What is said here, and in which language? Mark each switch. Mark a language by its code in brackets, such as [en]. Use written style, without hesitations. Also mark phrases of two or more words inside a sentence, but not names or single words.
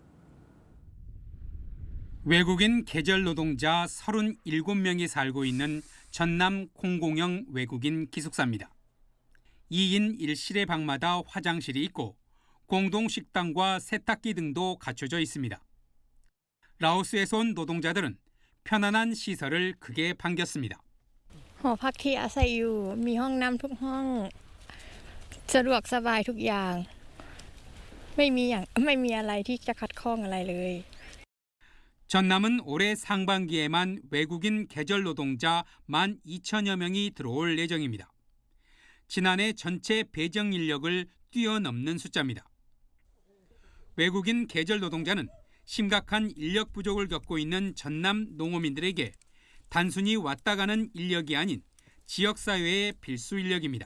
[ko] 외국인 계절 노동자 37명이 살고 있는 전남 공공형 외국인 기숙사입니다. 2인 1실의 방마다 화장실이 있고 공동 식당과 세탁기 등도 갖춰져 있습니다. 라오스에서 온 노동자들은 편안한 시설을 크게 반겼습니다. [th] หอพักที่อาศัยอยู่มีห้องน้ำทุกห้องสะดวกสบายทุกอย่างไม่มีอะไรที่จะขัดข้องอะไรเลย [ko] 전남은 올해 상반기에만 외국인 계절 노동자 12,000여 명이 들어올 예정입니다. 지난해 전체 배정 인력을 뛰어넘는 숫자입니다. 외국인 계절 노동자는 심각한 인력 부족을 겪고 있는 전남 농어민들에게 단순히 왔다 가는 인력이 아닌 지역사회의 필수 인력입니다.